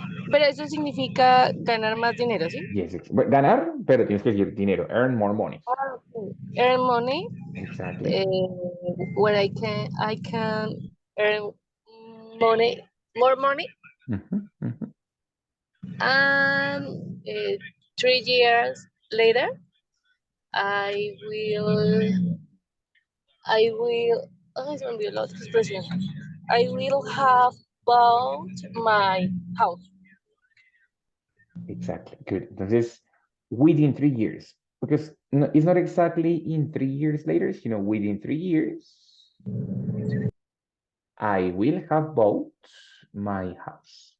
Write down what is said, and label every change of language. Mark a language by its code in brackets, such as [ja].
[es] Pero eso significa ganar más dinero, ¿sí? Yes, ganar, pero tienes que decir dinero. [en] Earn more money. Ah, ok. Earn money, Exactly. where I can earn money, more money, Mhm, mhm. and 3 years later, I will, [es] ay, se me olvidó la otra expresión. [en] I will have bought my house. Exactly. Good. Entonces, within 3 years. Because no, it's not exactly in 3 years later, within 3 years, I will have bought my house.